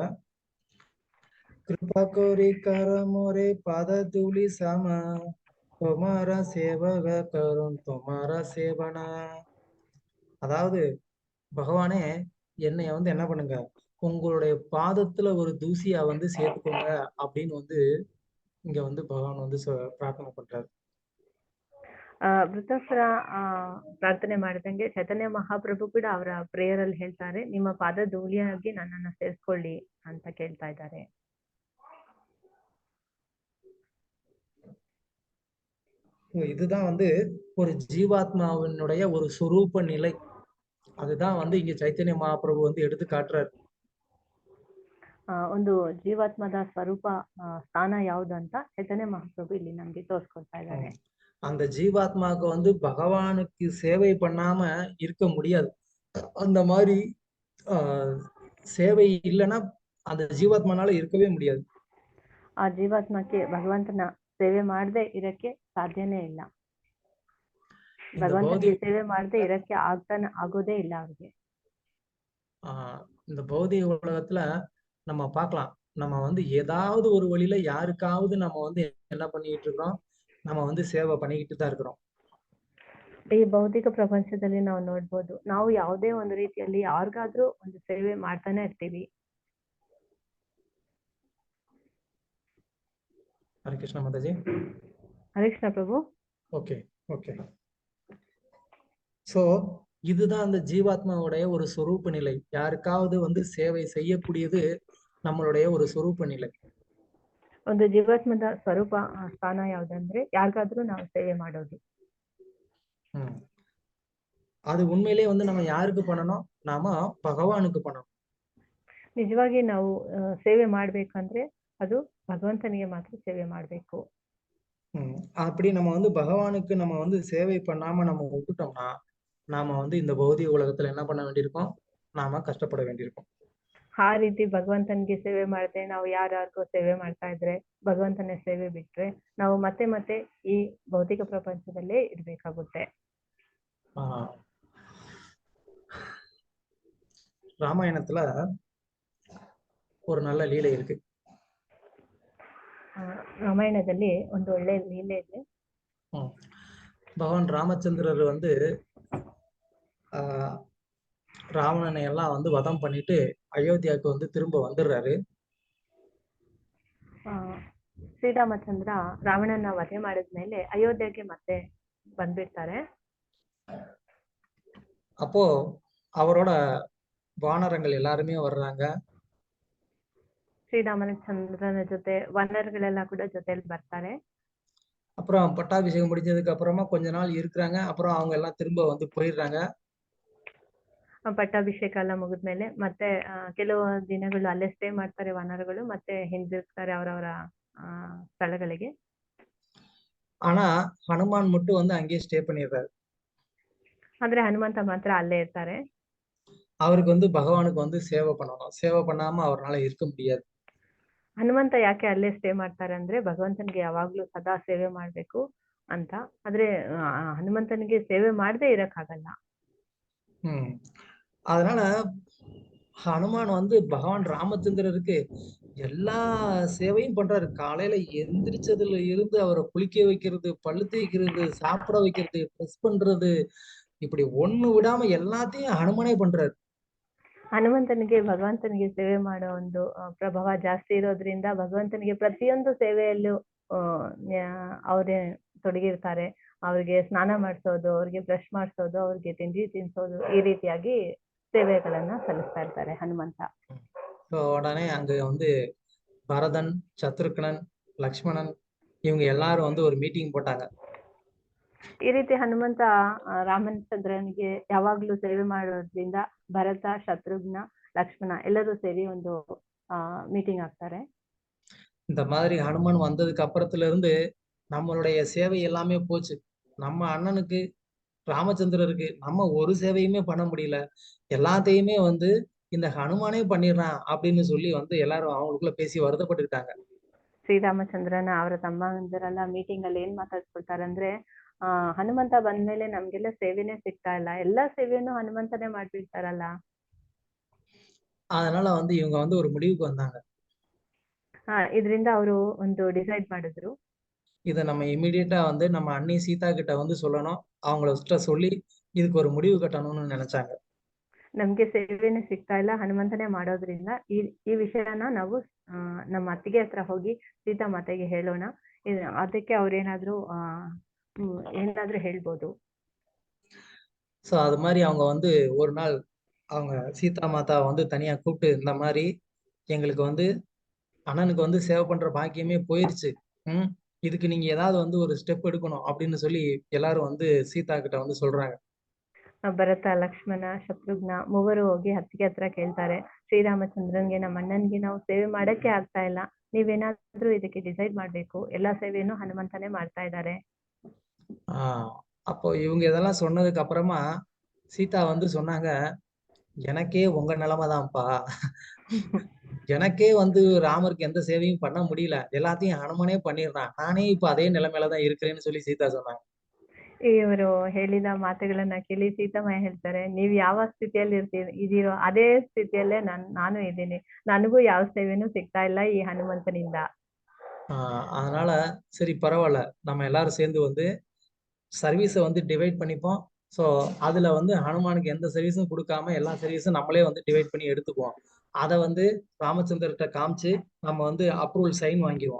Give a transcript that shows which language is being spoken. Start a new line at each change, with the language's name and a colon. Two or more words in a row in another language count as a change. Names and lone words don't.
Bangla: কৃপা করি কর মোরে পাদ ধূলি সম তোমার সেবক করুঁ তোমার সেবনা.
Tamil: அதாவது பகவானே என்னைய வந்து என்ன பண்ணுங்க, உங்களுடைய பாதத்துல ஒரு தூசியா வந்து சேர்த்துக்கோங்க அப்படின்னு வந்து இங்க வந்து பகவான் வந்து பிரார்த்தனை பண்றாரு.
Kannada: ವೃತಾಸುರ ಪ್ರಾರ್ಥನೆ ಮಾಡಿದಂಗೆ ಚೈತನ್ಯ ಮಹಾಪ್ರಭು ಕೂಡ ಅವರ ಪ್ರೇಯರ್ ಅಲ್ಲಿ ಹೇಳ್ತಾರೆ, ನಿಮ್ಮ ಪಾದ ಧೂಳಿಯಾಗಿ ನನ್ನನ್ನ ಸೇರಿಸ್ಕೊಳ್ಳಿ ಅಂತ ಕೇಳ್ತಾ ಇದ್ದಾರೆ.
Tamil: இதுதான் வந்து ஒரு ஜீவாத்மாவினுடைய ஒரு சொரூப நிலை. அதுதான் வந்து இங்க சைத்தன்ய மகாபிரபு வந்து எடுத்து காட்டுறாரு.
Kannada: ಒಂದು ಜೀವಾತ್ಮದ ಸ್ವರೂಪ ಸ್ಥಾನ ಯಾವುದು ಅಂತ ಚೈತನ್ಯ ಮಹಾಪ್ರಭು ಇಲ್ಲಿ ನಮ್ಗೆ ತೋರಿಸ್ಕೊಡ್ತಾ ಇದ್ದಾರೆ.
Tamil: அந்த ஜீவாத்மாவுக்கு வந்து பகவானுக்கு சேவை பண்ணாம இருக்க முடியாது. அந்த மாதிரி சேவை இல்லைன்னா அந்த ஜீவாத்மானால இருக்கவே முடியாது.
Kannada: ಆ ಜೀವಾತ್ಮಕ್ಕೆ ಭಗವಂತನ ಸೇವೆ ಮಾಡದೆ ಇರಕ್ಕೆ ಸಾಧ್ಯನೇ ಇಲ್ಲ.
Tamil: இந்த
Kannada: ಭಗವಂತನಿಗೆ
Tamil: பௌதிக
Kannada: ಸೇವೆ ಮಾಡದೆ ಇರಕ್ಕೆ ಆಗೋದೇ ಇಲ್ಲ ಅವ್ರಿಗೆ.
Tamil: இந்த பௌதிக உலகத்துல நம்ம பார்க்கலாம், நம்ம வந்து ஏதாவது ஒரு வழியில யாருக்காவது நம்ம வந்து என்ன பண்ணிட்டு இருக்கிறோம், நம்ம வந்து சேவை பண்ணிக்கிட்டு தான் இருக்கிறோம்.
Kannada: ಈ ಭೌತಿಕ ಪ್ರಪಂಚದಲ್ಲಿ ನಾವು ನೋಡ್ಬೋದು, ನಾವು ಯಾವುದೇ ಒಂದು ರೀತಿಯಲ್ಲಿ ಯಾರಿಗಾದ್ರೂ ಒಂದು ಸೇವೆ ಮಾಡ್ತಾನೆ ಇರ್ತೀವಿ.
Tamil: ஹரே கிருஷ்ணா மாதாஜி.
Kannada: ಹರೇ ಕೃಷ್ಣ ಪ್ರಭು.
English: okay okay.
Tamil: சோ இதுதான் அந்த ஜீவாத்மாவுடைய ஒரு சொரூப நிலை. யாருக்காவது வந்து சேவை செய்யக்கூடியது நம்மளுடைய ஒரு சொரூப நிலை.
Kannada: ಒಂದು ಜೀವಾತ್ಮದ ಸ್ವರೂಪ ಸ್ಥಾನ ಯಾವ್ದಂದ್ರೆ ಯಾರಿಗಾದ್ರೂ ನಾವು ಸೇವೆ ಮಾಡೋದು.
Tamil: அது உண்மையிலே வந்து நம்ம யாருக்கு பண்ணணும், நாம பகவானுக்கு பண்ணணும்.
Kannada: ನಿಜವಾಗಿ ನಾವು ಸೇವೆ ಮಾಡ್ಬೇಕಂದ್ರೆ ಅದು ಭಗವಂತನಿಗೆ ಮಾತ್ರ ಸೇವೆ ಮಾಡ್ಬೇಕು.
Tamil: அப்படி நம்ம வந்து பகவானுக்கு நம்ம வந்து சேவை பண்ணாம நம்ம விட்டுட்டோம்னா நாம வந்து இந்த பௌதிக உலகத்துல என்ன பண்ண வேண்டியிருக்கோம், நாம கஷ்டப்பட வேண்டியிருக்கோம்.
Kannada: ಆ ರೀತಿ ಭಗವಂತನಿಗೆ ಸೇವೆ ಮಾಡದೆ ನಾವು ಯಾರ್ಯಾರಿಗೋ ಸೇವೆ ಮಾಡ್ತಾ ಇದ್ರೆ, ಭಗವಂತನ ಸೇವೆ ಬಿಟ್ರೆ ನಾವು ಮತ್ತೆ ಮತ್ತೆ ಈ ಭೌತಿಕ ಪ್ರಪಂಚದಲ್ಲೇ ಇರ್ಬೇಕಾಗುತ್ತೆ.
Tamil: ராமாயணத்துல ஒரு நல்ல லீலை இருக்கு.
Kannada: ರಾಮಾಯಣದಲ್ಲಿ ಒಂದು ಒಳ್ಳೆ ಲೀಲೆ ಇದೆ.
Tamil: பகவான் ராமச்சந்திரர் வந்து ராவணனை எல்லாம் வந்து வதம் பண்ணிட்டு அயோத்தியாவுக்கு வந்து திரும்ப வந்துடுறாரு.
Kannada: ಶ್ರೀರಾಮಚಂದ್ರ ರಾವಣನ ವಧೆ ಮಾಡಿದ್ಮೇಲೆ ಅಯೋಧ್ಯೆಗೆ ಮತ್ತೆ ಬಂದ್ಬಿಡ್ತಾರೆ.
Tamil: அப்போ அவரோட வானரங்கள் எல்லாருமே வர்றாங்க.
Kannada: ಶ್ರೀರಾಮಚಂದ್ರನ ಜೊತೆ ವಾನರಗಳೆಲ್ಲ ಕೂಡ ಜೊತೆಲಿ ಬರ್ತಾರೆ.
Tamil: அப்புறம் பட்டாபிஷேகம் முடிஞ்சதுக்கு அப்புறமா கொஞ்ச நாள் இருக்கிறாங்க. அப்புறம் அவங்க எல்லாம் திரும்ப வந்து போயிடுறாங்க.
Kannada: ಪಟ್ಟಾಭಿಷೇಕ ಎಲ್ಲ ಮುಗಿದ್ಮೇಲೆ ಮತ್ತೆ ಕೆಲವು ದಿನಗಳು ಅಲ್ಲೇ ಸ್ಟೇ ಮಾಡ್ತಾರೆ ವಾನರಗಳು, ಮತ್ತೆ ಹಿಂದಿರ್ತಾರೆ ಅವರವರ ಸ್ಥಳಗಳಿಗೆ.
Tamil: ஆனா ஹனுமான் மட்டும் வந்து அங்கேயே ஸ்டே பண்ணிடுறாரு.
Kannada: ಆದ್ರೆ ಹನುಮಂತ ಮಾತ್ರ ಅಲ್ಲೇ ಇರ್ತಾರೆ.
Tamil: அவருக்கு வந்து பகவானுக்கு வந்து சேவை பண்ணணும். சேவை பண்ணாம அவரால இருக்க முடியாது.
Kannada: ಹನುಮಂತ ಯಾಕೆ ಅಲ್ಲೇ ಸ್ಟೇ ಮಾಡ್ತಾರೆ ಅಂದ್ರೆ ಭಗವಂತನಿಗೆ ಯಾವಾಗ್ಲೂ ಸದಾ ಸೇವೆ ಮಾಡ್ಬೇಕು ಅಂತ. ಆದ್ರೆ ಹನುಮಂತನಿಗೆ ಸೇವೆ ಮಾಡದೆ ಇರಕ್ಕಾಗಲ್ಲ.
Tamil: அதனால ஹனுமான் வந்து பகவான் ராமச்சந்திரருக்கு எல்லா சேவையும் பண்றாரு. காலையில எந்திரிச்சதுல இருந்து அவரை குளிக்க வைக்கிறது, பல்லு தேய்க்கிறது, சாப்பிட வைக்கிறது, ட்ரெஸ் பண்றது, இப்படி ஒண்ணு விடாம எல்லாத்தையும் ಹನುಮನೇ பண்றாரு.
Kannada: ಹನುಮಂತನಿಗೆ ಭಗವಂತನಿಗೆ ಸೇವೆ ಮಾಡೋ ಒಂದು ಪ್ರಭಾವ ಜಾಸ್ತಿ ಇರೋದ್ರಿಂದ ಭಗವಂತನಿಗೆ ಪ್ರತಿಯೊಂದು ಸೇವೆಯಲ್ಲೂ ಅವರೇ ತೊಡಗಿರ್ತಾರೆ. ಅವ್ರಿಗೆ ಸ್ನಾನ ಮಾಡಿಸೋದು, ಅವ್ರಿಗೆ ಬ್ರಷ್ ಮಾಡಿಸೋದು, ಅವ್ರಿಗೆ ತಿಂಡಿ ತಿನ್ಸೋದು, ಈ ರೀತಿಯಾಗಿ ಸೇವೆಗಳನ್ನ ಸಲ್ಲಿಸ್ತಾ ಇರ್ತಾರೆ ಹನುಮಂತ.
Tamil: உடனே அங்க வந்து பரதன், சத்ருக்னன், லக்ஷ்மணன் இவங்க எல்லாரும் வந்து ஒரு மீட்டிங் போட்டாங்க.
Kannada: ಈ ರೀತಿ ಹನುಮಂತ ರಾಮಚಂದ್ರನಿಗೆ ಯಾವಾಗ್ಲೂ ಸೇವೆ ಮಾಡೋದ್ರಿಂದ ಭರತ, ಶತ್ರುಘ್ನ, ಲಕ್ಷ್ಮಣ ಎಲ್ಲರೂ ಸೇರಿ ಒಂದು மீட்டிங் ಆಗ್ತಾರೆ.
Tamil: இந்த மாதிரி ஹனுமான் வந்ததுக்கு அப்புறத்துல இருந்து நம்மளுடைய சேவை எல்லாமே போச்சு. நம்ம அண்ணனுக்கு ராமச்சந்திரருக்கு நம்ம ஒரு சேவையுமே பண்ண முடியல, எல்லாத்தையுமே வந்து இந்த ஹனுமானே பண்ணிடுறான் அப்படின்னு சொல்லி வந்து எல்லாரும் அவங்களுக்குள்ள பேசி வருத்தப்பட்டுக்கிட்டாங்க.
Kannada: ಶ್ರೀರಾಮಚಂದ್ರನ ಅವರ ತಮ್ಮಂದಿರೆಲ್ಲ ಮೀಟಿಂಗ್ ಅಲ್ಲಿ ಏನ್ ಮಾತಾಡ್ಕೊಳ್ತಾರೆ ಅಂದ್ರೆ, ಹನುಮಂತ ಬಂದ್ಮೇಲೆ ನಮ್ಗೆಲ್ಲ ಸೇವೆನೇ ಸಿಗ್ತಾ ಇಲ್ಲ, ಎಲ್ಲಾ ಸೇವೆಯನ್ನು ಹನುಮಂತನೇ ಮಾಡ್ಬಿಡ್ತಾರಲ್ಲ.
Tamil: அதனால வந்து இவங்க வந்து ஒரு முடிவுக்கு வந்தாங்க.
Kannada: ಇದರಿಂದ ಅವರು ಒಂದು ಡಿಸೈಡ್ ಮಾಡಿದ್ರು,
Tamil: இத நம்ம இமிடியேட்டா வந்து நம்ம அண்ணி சீதா கிட்ட வந்து சொல்லணும், அவங்கள சொல்லி இதுக்கு ஒரு முடிவு கட்டணும்னு நினைச்சாங்க.
Kannada: ನಮ್ಗೆ ಸೇವೆನೇ ಸಿಗ್ತಾ ಇಲ್ಲ, ಹನುಮಂತನೇ ಮಾಡೋದ್ರಿಂದ ಈ ವಿಷಯನ ನಾವು ನಮ್ಮ ಅತ್ತಿಗೆ ಹತ್ರ ಹೋಗಿ ಸೀತಾ ಮಾತೆಗೆ ಹೇಳೋಣ, ಅದಕ್ಕೆ ಅವ್ರೇನಾದ್ರೂ ಏನಾದ್ರೂ ಹೇಳ್ಬೋದು.
Tamil: சோ அது மாதிரி அவங்க வந்து ஒரு நாள் அவங்க சீதா மாதா வந்து தனியா கூப்பிட்டு, இந்த மாதிரி எங்களுக்கு வந்து அண்ணனுக்கு வந்து சேவை பண்ற பாக்கியமே போயிருச்சு, இதுக்கு நீங்க ஏதாவது வந்து ஒரு ஸ்டெப் எடுக்கணும் அப்படின்னு சொல்லி எல்லாரும் வந்து சீதா கிட்ட வந்து சொல்றாங்க.
Kannada: ಭರತ, ಲಕ್ಷ್ಮಣ, ಶತ್ರುಘ್ನ ಮೂವರು ಹೋಗಿ ಅತ್ತಿಗೆ ಹತ್ರ ಕೇಳ್ತಾರೆ, ಶ್ರೀರಾಮಚಂದ್ರನ್ಗೆ ನಮ್ಮ ಅಣ್ಣನ್ಗೆ ನಾವು ಸೇವೆ ಮಾಡಕ್ಕೆ ಆಗ್ತಾ ಇಲ್ಲ, ನೀವೇನಾದ್ರೂ ಇದಕ್ಕೆ ಡಿಸೈಡ್ ಮಾಡ್ಬೇಕು, ಎಲ್ಲಾ ಸೇವೆಯನ್ನು ಹನುಮಂತನೇ ಮಾಡ್ತಾ ಇದ್ದಾರೆ.
Tamil: அப்போ இவங்க இதெல்லாம் சொன்னதுக்கு அப்புறமா சீதா வந்து சொன்னாங்க, எனக்கே உங்க நிலைமைதான்ப்பா, எனக்கே வந்து ராமருக்கு எந்த சேவையும் பண்ண முடியல, எல்லாத்தையும் ஹனுமனே பண்ணிடுறான், நானே இப்ப அதே நிலைமையில தான் இருக்கிறேன்னு சொல்லி சீதா சொன்னாங்க.
Kannada: ಇವರು ಹೇಳಿದ ಮಾತುಗಳನ್ನ ಕೇಳಿ ಸೀತಮ್ಮಯ್ಯ ಹೇಳ್ತಾರೆ, ನೀವ್ ಯಾವ ಸ್ಥಿತಿಯಲ್ಲಿ ಇದೀರೋ ಅದೇ ಸ್ಥಿತಿಯಲ್ಲೇ ನಾನು ಇದ್ದೀನಿ, ನನಗೂ ಯಾವ ಸೇವೆನೂ ಸಿಗ್ತಾ ಇಲ್ಲ ಈ ಹನುಮಂತನಿಂದ.
Tamil: அதனால சரி பரவாயில்ல, நம்ம எல்லாரும் சேர்ந்து வந்து சர்வீஸை வந்து டிவைட் பண்ணிப்போம். ஸோ அதுல வந்து ஹனுமானுக்கு எந்த சர்வீஸும் கொடுக்காம எல்லா சர்வீஸும் நம்மளே வந்து டிவைட் பண்ணி எடுத்துக்குவோம். அதை வந்து ராமச்சந்திரர்கிட்ட காமிச்சு நம்ம வந்து
English: approval sign
Tamil: வாங்கிடுவோம்.